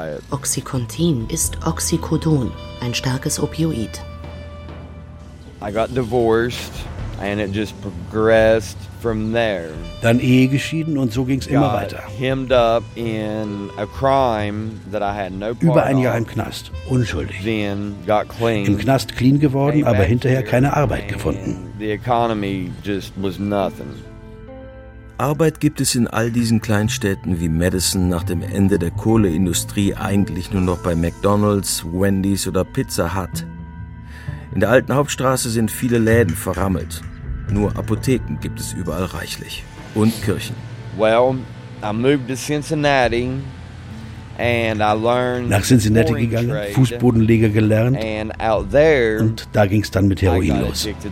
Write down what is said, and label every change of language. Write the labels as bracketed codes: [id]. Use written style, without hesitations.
[de] Oxycontin ist Oxycodon, ein starkes Opioid. [en] I got divorced and it just progressed from there. [de] Dann Ehe geschieden und so ging es immer weiter. [en] Hemmed up in a crime that I had no part [de] Über ein Jahr im Knast, unschuldig. [en] Then got clean. [de] Im Knast clean geworden, aber hinterher keine Arbeit gefunden. [en] The economy just was nothing. [de] Arbeit gibt es in all diesen Kleinstädten wie Madison nach dem Ende der Kohleindustrie eigentlich nur noch bei McDonald's, Wendy's oder Pizza Hut. In der alten Hauptstraße sind viele Läden verrammelt. Nur Apotheken gibt es überall reichlich. Und Kirchen. [en] Well, I moved to Cincinnati and I learned [de] Nach Cincinnati gegangen, Fußbodenleger gelernt [en] and out there, [de] und da ging es dann mit Heroin los.